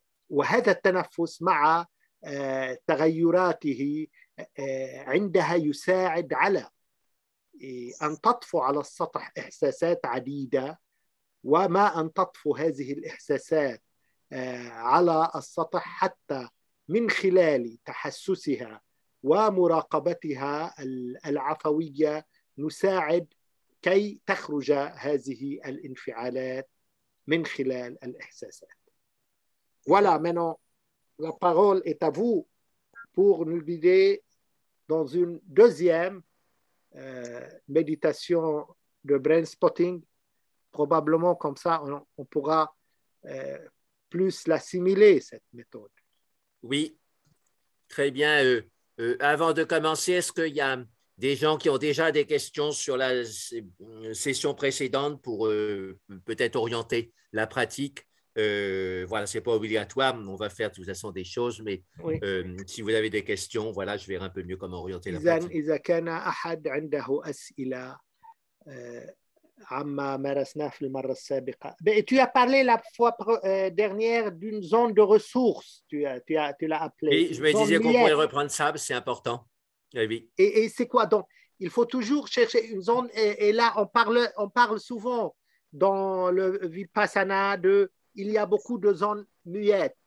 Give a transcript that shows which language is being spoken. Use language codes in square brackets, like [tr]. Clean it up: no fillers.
[ar] وهذا التنفس مع تغيراته عندها يساعد على أن تطفو على السطح إحساسات عديدة، وما أن تطفو هذه الإحساسات على السطح حتى من خلال تحسسها ومراقبتها العفوية نساعد كي تخرج هذه الانفعالات من خلال الإحساسات. [fr] Voilà, maintenant, la parole est à vous pour nous guider dans une deuxième méditation de brain spotting. Probablement comme ça, on pourra plus l'assimiler, cette méthode. Oui, très bien. Avant de commencer, est-ce qu'il y a des gens qui ont déjà des questions sur la session précédente pour peut-être orienter la pratique? Voilà, ce n'est pas obligatoire, on va faire de toute façon des choses, mais oui. Si vous avez des questions, voilà, je verrai un peu mieux comment orienter la pratique. [ar] إذا كان أحد عنده أسئلة عما مارسناه في المرة السابقة. [fr] Tu as parlé la fois dernière d'une zone de ressources, tu l'as appelé. Oui, je me disais qu'on pourrait reprendre ça, c'est important. Oui. Et c'est quoi donc? Il faut toujours chercher une zone, et là on parle souvent dans le Vipassana, il y a beaucoup de zones muettes.